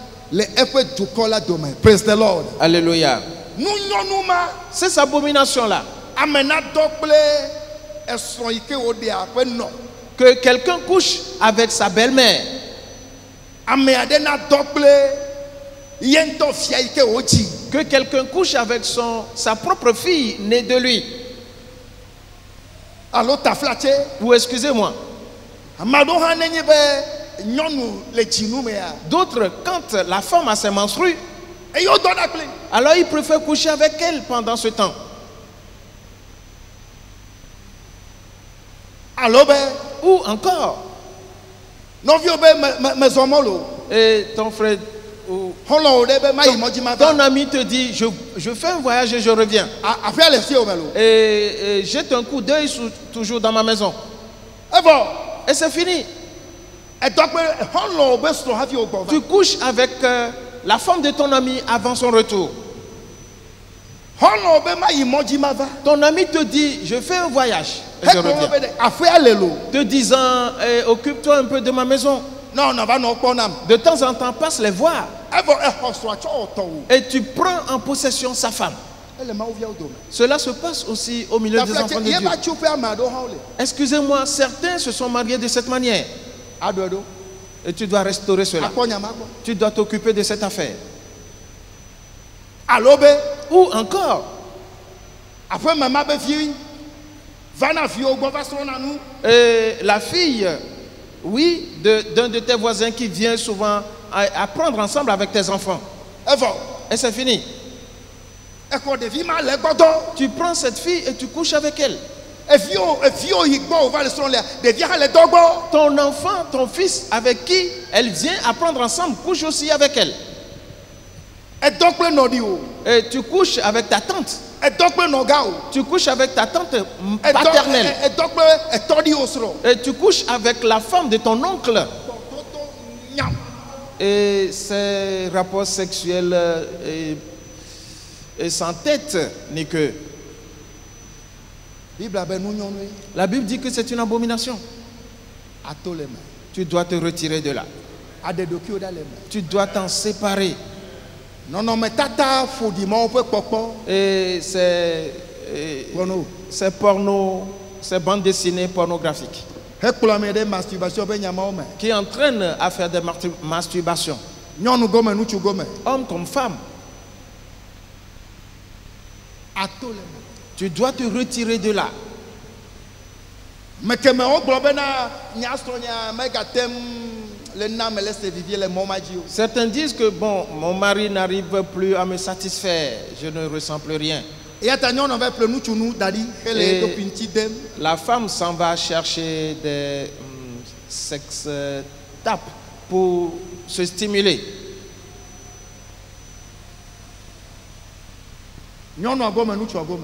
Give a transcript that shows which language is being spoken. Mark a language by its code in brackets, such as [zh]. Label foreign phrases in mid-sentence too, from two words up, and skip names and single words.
[ee] le eƒe dukɔ la dome. [en] Praise the Lord. [fr] Alléluia. [ee] Nunyɔnu ma [fr] Ces abominations-là, [ee] ame nadɔ kple esrɔ̃ yi ke woɖea ƒe nɔ. [fr] que quelqu'un couche avec sa belle-mère, [ee] Ame aɖe nadɔ kple ye ŋutɔ fia yi ke wodzi. [fr] que quelqu'un couche avec sa propre fille née de lui. [ee] Alo taflatse. [fr] Ou excusez-moi, [ee] Ame aɖewo hã nenye be nyɔnu le dzinu mea. [fr] d'autres, quand la femme a ses menstrues, [ee] Eye wodɔna kpli. [fr] alors ils préfèrent coucher avec elle pendant ce temps. [ee] Alo be [fr] Ou encore, [ee] nɔviwo be mezɔ mɔ lo. [fr] et ton frère ou [ee] Xɔlɔwo ɖe be mayi mɔdzi ma [fr] ton [ee] va. [fr] ami te dit, je fais un voyage et je reviens. [ee] Aƒea le si o me lo. [fr] Et jette un coup d'œil toujours dans ma maison. [ee] Evɔ [fr] Et c'est fini. [ee] edɔ kple xɔlɔwo be srɔ̃ hafi wo gbɔ va. [fr] Tu couches avec la femme de ton ami avant son retour. [ee] Xɔlɔwo be mayi mɔdzi ma va. [fr] Ton ami te dit, je fais un voyage et je [ee] Hekplɔ wo [fr] reviens. [ee] be ɖe aƒea le lo. [fr] Te disant, occupe-toi un peu de ma maison. [ee] Non, va nɔ kpɔnam. [fr] De temps en temps, passe les voir. [ee] Evɔ exɔ srɔ̃a tsɔ wòtɔwo. [fr] Et tu prends en possession sa femme. [ee] Ele mawuviawo dome. [fr] Cela se passe aussi au milieu des enfants [ee] Taflatse [fr] de [ee] ye [fr] Dieu. [ee] va tso ƒe ame aɖewo hã wole. [fr] Excusez-moi, certains se sont mariés de cette manière. [ee] Aɖo eɖo. [fr] Et tu dois restaurer cela. [ee] Akpɔ nyama gbɔ. [fr] Tu dois t'occuper de cette affaire. [ee] Alo be [fr] Ou encore, [ee] aƒeme ma be vi va na viwo gbɔ va srɔ̃na nu. [fr] la fille, oui, d'un de tes voisins qui vient souvent à prendre ensemble avec tes enfants. [ee] Evɔ [fr] Et c'est fini. [ee] exɔ ɖevi ma le gbɔdɔ. [fr] Tu prends cette fille et tu couches avec elle. [ee] Eviwo yi gbɔ wòva le srɔ̃ lea ɖevia hã le dɔ gbɔ. [fr] Ton enfant, ton fils, avec qui elle vient apprendre ensemble, couche aussi avec elle. [ee] Edɔ kple nɔɖi o. [fr] Et tu couches avec ta tante. [ee] Edɔ kple nɔga o. [fr] Tu couches avec ta tante paternelle. [ee] Edɔ kple etɔɖi o srɔ̃. [fr] Et tu couches avec la femme de ton oncle. [ee] Tɔtɔ nyam. [fr] Et ces rapports sexuels et sans tête ni queue. [ee] Bibla be nunyɔnue [fr] La Bible dit que c'est une abomination. [ee] ato le me. [fr] Tu dois te retirer de là. [ee] Aɖe ɖokuiwo ɖa le me. [fr] Tu dois t'en séparer. [ee] Nɔnɔmetata ƒoɖimawo ƒe kpɔkpɔ. [fr] Et [ee] Kpɔno. [fr] ces pornos, ces bandes dessinées pornographiques [ee] Hekplɔ ame ɖe masturbation ƒe nyamawo me. [fr] qui entraînent à faire des masturbations, [ee] Nyɔnu gɔme, ŋutsu gɔme. [fr] hommes comme femmes. [ee] Ato le me. [fr] Tu dois te retirer de là. [ee] Mekeme wogblɔ bena nyasrɔ̃nya megatem le na me le se vivie le mɔ ma dzi o. [fr] Certains disent que bon, mon mari n'arrive plus à me satisfaire, je ne ressens plus rien. [ee] Eya ta nyɔnu va ƒle ŋutsu nu da ɖi hele [fr] Et [ee] eɖokui ŋuti dem. [fr] la femme s'en va chercher des [en] sex tapes [fr] pour se stimuler. [ee] Nyɔnua gɔme, ŋutsua gɔme.